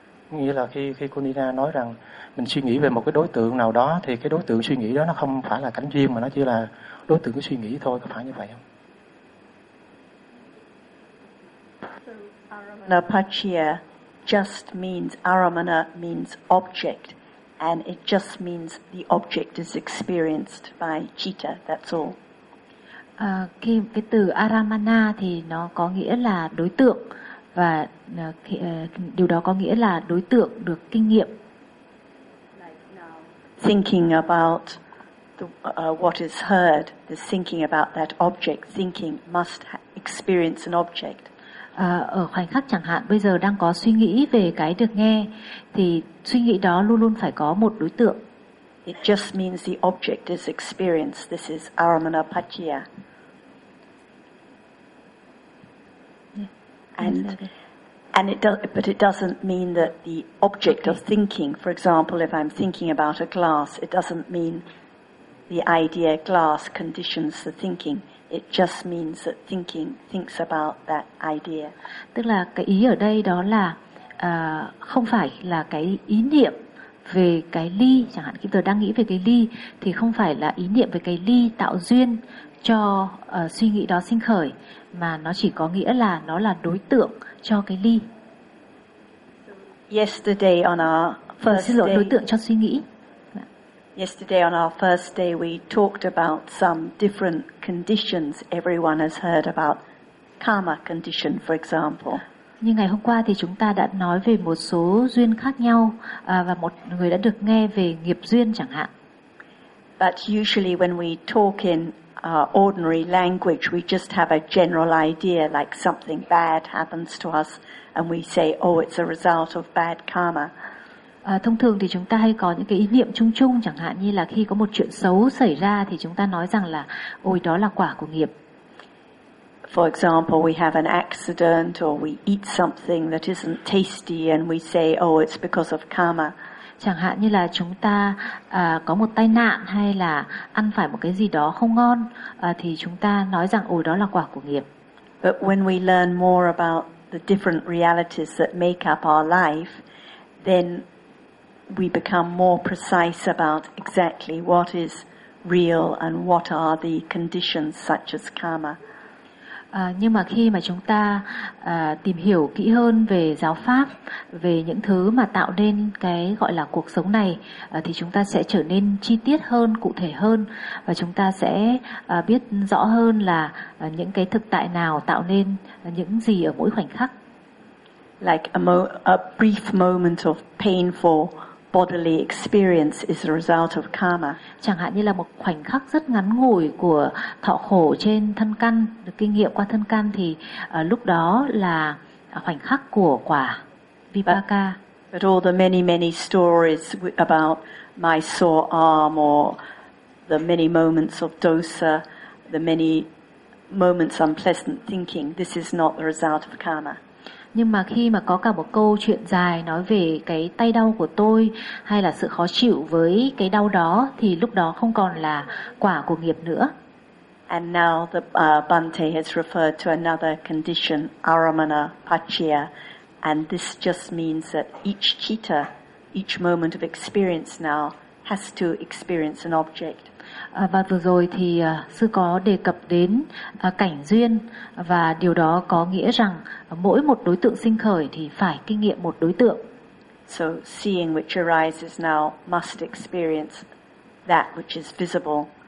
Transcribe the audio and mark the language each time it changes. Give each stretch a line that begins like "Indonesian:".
Vietnamese: Nghĩa là khi cô Nina nói rằng mình suy nghĩ về một cái đối tượng nào đó thì cái đối tượng suy nghĩ đó nó không phải là cảnh duyên mà nó chỉ là đối tượng của suy nghĩ thôi, có phải như vậy không?
English: Aramana Pacaya just means, Aramana means object, and it just means the object is experienced by citta, that's all.
Vietnamese: Cái từ Aramana thì nó có nghĩa là đối tượng, và điều đó có nghĩa là đối tượng được kinh nghiệm.
English: Like now, thinking about what is heard, the thinking about that object, thinking must experience an object.
Vietnamese: Ở khoảnh khắc chẳng hạn bây giờ đang có suy nghĩ về cái được nghe thì suy nghĩ đó luôn luôn phải có một đối tượng.
English: It just means the object is experienced. This is Aramana Pacaya. Yeah. And it does, but it doesn't mean that the object of thinking, for example, if I'm thinking about a glass, it doesn't mean the idea glass conditions the thinking. It just means that thinking thinks about that idea.
Vietnamese: Tức là cái ý ở đây đó là không phải là cái ý niệm về cái ly, chẳng hạn khi tôi đang nghĩ về cái ly thì không phải là ý niệm về cái ly tạo duyên cho suy nghĩ đó sinh khởi, mà nó chỉ có nghĩa là nó là đối tượng cho cái ly.
English: Yesterday on our first
Vietnamese: xin lỗi,
English: day,
Vietnamese: đối tượng cho suy nghĩ.
English: Yesterday on our first day we talked about some different conditions everyone has heard about, karma condition for example.
Vietnamese: Như ngày hôm qua thì chúng ta đã nói về một số duyên khác nhau, và một người đã được nghe về nghiệp duyên chẳng hạn.
English: But usually when we talk in ordinary language we just have a general idea, like something bad happens to us and we say, oh, it's a result of bad karma.
Vietnamese: Thông thường thì chúng ta hay có những cái ý niệm chung chung, chẳng hạn như là khi có một chuyện xấu xảy ra thì chúng ta nói rằng là ôi đó là quả của nghiệp.
English: For example, we have an accident or we eat something that isn't tasty and we say, oh, it's because of karma.
Vietnamese: Chẳng hạn như là chúng ta có một tai nạn hay là ăn phải một cái gì đó không ngon, thì chúng ta nói rằng ôi đó là quả của nghiệp.
English: But when we learn more about the different realities that make up our life, then we become more precise about exactly what is real and what are the conditions such as karma.
Vietnamese: Nhưng mà khi mà chúng ta tìm hiểu kỹ hơn về giáo pháp, về những thứ mà tạo nên cái gọi là cuộc sống này, thì chúng ta sẽ trở nên chi tiết hơn, cụ thể hơn, và chúng ta sẽ biết rõ hơn là những cái thực tại nào tạo nên những gì ở mỗi khoảnh khắc.
English: like a brief moment of painful bodily experience is a result of karma.
Vietnamese: Chẳng hạn như là một khoảnh khắc rất ngắn ngủi của thọ khổ trên thân căn, được kinh nghiệm qua thân căn thì lúc đó là khoảnh khắc của quả vipaka.
English: But all the many many stories about my sore arm or the many moments of dosa, the many moments unpleasant thinking, this is not the result of karma.
Vietnamese: Nhưng mà khi mà có cả một câu chuyện dài nói về cái tay đau của tôi hay là sự khó chịu với cái đau đó thì lúc đó không còn là quả của nghiệp nữa.
English: And now the Bhante has referred to another condition, Aramana Paccaya, and this just means that each citta, each moment of experience now has to experience an object.
Vietnamese: Và vừa rồi thì sư có đề cập đến cảnh duyên và điều đó có nghĩa rằng mỗi một đối tượng sinh khởi thì phải kinh nghiệm một đối tượng.
English: So seeing which arises now must experience that which is visible.